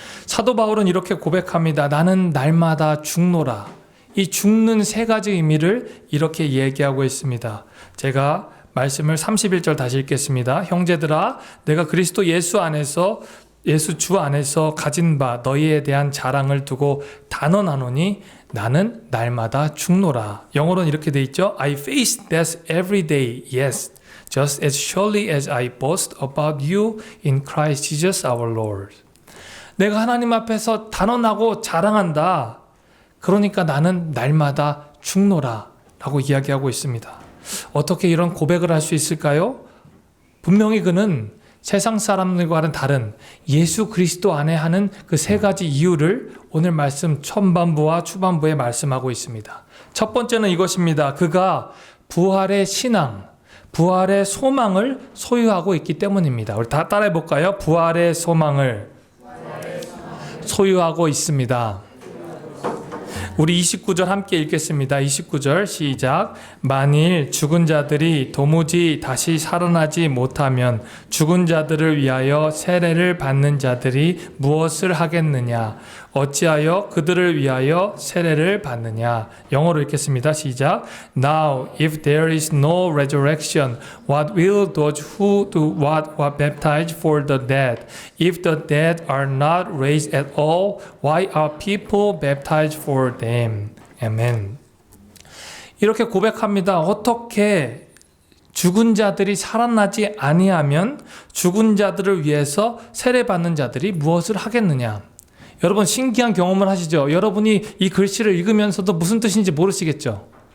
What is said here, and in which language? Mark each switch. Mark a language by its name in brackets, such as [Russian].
[Korean] 사도 바울은 이렇게 고백합니다. 나는 날마다 죽노라. 이 죽는 세 가지 의미를 이렇게 얘기하고 있습니다. 제가 말씀을 31절 다시 읽겠습니다. 형제들아, 내가 그리스도 예수 주 안에서 가진 바 너희에 대한 자랑을 두고 단언하노니 나는 날마다 죽노라. 영어로는 이렇게 돼 있죠. [English] I face death every day, yes, just as surely as I boast about you in Christ Jesus our Lord. [Korean] 내가 하나님 앞에서 단언하고 자랑한다. 그러니까 나는 날마다 죽노라 라고 이야기하고 있습니다. 어떻게 이런 고백을 할 수 있을까요? 분명히 그는 세상 사람들과는 다른 예수 그리스도 안에 하는 그 세 가지 이유를 오늘 말씀 전반부와 추반부에 말씀하고 있습니다. 첫 번째는 이것입니다. 그가 부활의 신앙, 부활의 소망을 소유하고 있기 때문입니다. 우리 다 따라해 볼까요? 부활의 소망을 소유하고 있습니다. 우리 29절 함께 읽겠습니다. 29절 시작. 만일 죽은 자들이 도무지 다시 살아나지 못하면 죽은 자들을 위하여 세례를 받는 자들이 무엇을 하겠느냐? 어찌하여 그들을 위하여 세례를 받느냐? 영어로 읽겠습니다. 시작. [English] Now if there is no resurrection, what will those who do what were baptized for the dead? If the dead are not raised at all, why are people baptized for them? [Korean] 아멘. 이렇게 고백합니다. 어떻게 죽은 자들이 살아나지 아니하면 죽은 자들을 위해서 세례받는 자들이 무엇을 하겠느냐? 여러분 신기한 경험을 하시죠? 여러분이 이 글씨를 읽으면서도 무슨 뜻인지 모르시겠죠?